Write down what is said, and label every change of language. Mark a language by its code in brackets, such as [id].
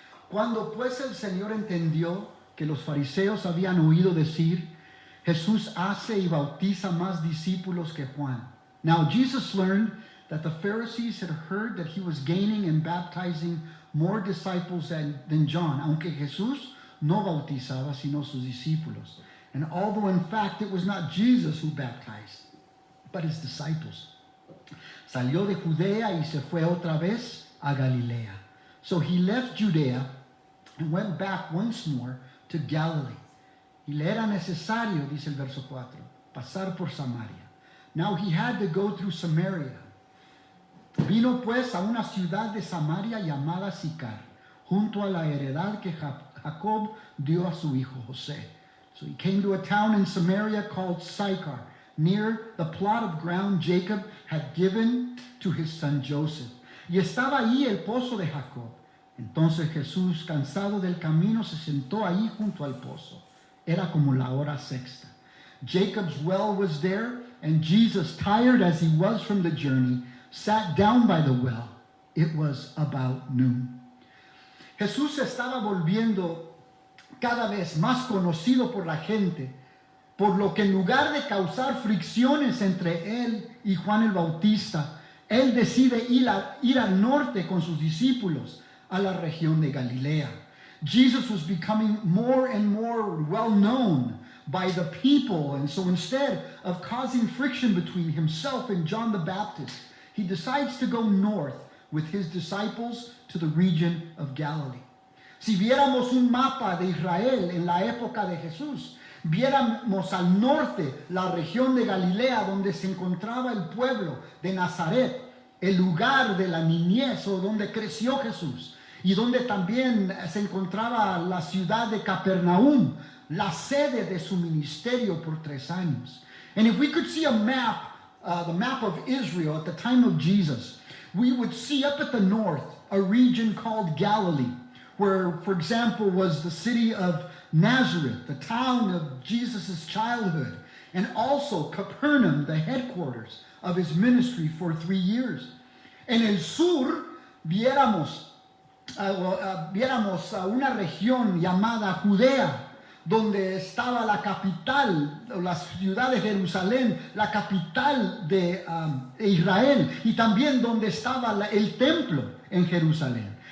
[es] Cuando pues el Señor entendió que los fariseos habían oído decir, Jesús hace y bautiza más discípulos que Juan. [en] Now Jesus learned that the Pharisees had heard that he was gaining and baptizing more disciples than John, [es] aunque Jesús no bautizaba sino sus discípulos. [en] And although in fact it was not Jesus who baptized, but his disciples. [es] Salió de Judea y se fue otra vez a Galilea. [en] So he left Judea and went back once more to Galilee. [es] Y le era necesario, dice el verso 4, pasar por Samaria. [en] Now he had to go through Samaria. [es] Vino pues a una ciudad de Samaria llamada Sicar, junto a la heredad que Jacob dio a su hijo José. [en] So he came to a town in Samaria called Sychar, near the plot of ground Jacob had given to his son Joseph. [es] Y estaba allí el pozo de Jacob. Entonces Jesús, cansado del camino, se sentó ahí junto al pozo. Era como la hora sexta. [en] Jacob's well was there, and Jesus, tired as he was from the journey, sat down by the well. It was about noon. [es] Jesús estaba volviendo cada vez más conocido por la gente, por lo que en lugar de causar fricciones entre él y Juan el Bautista, él decide ir al norte con sus discípulos a la región de Galilea. [en] Jesus was becoming more and more well known by the people, and so instead of causing friction between himself and John the Baptist, he decides to go north with his disciples to the region of Galilee. [es] Si viéramos un mapa de Israel en la época de Jesús, viéramos al norte la región de Galilea donde se encontraba el pueblo de Nazaret, el lugar de la niñez o donde creció Jesús, y donde también se encontraba la ciudad de Capernaum, la sede de su ministerio por 3 años. [en] And if we could see a map the map of Israel at the time of Jesus, we would see up at the north a region called Galilee, where, for example, was the city of Nazareth, the town of Jesus' childhood, and also Capernaum, the headquarters of his ministry for 3 years. [es] En el sur viéramos una región llamada Judea, donde estaba la capital, la ciudad de Jerusalén, la capital de Israel, y también donde estaba el templo en Jerusalén.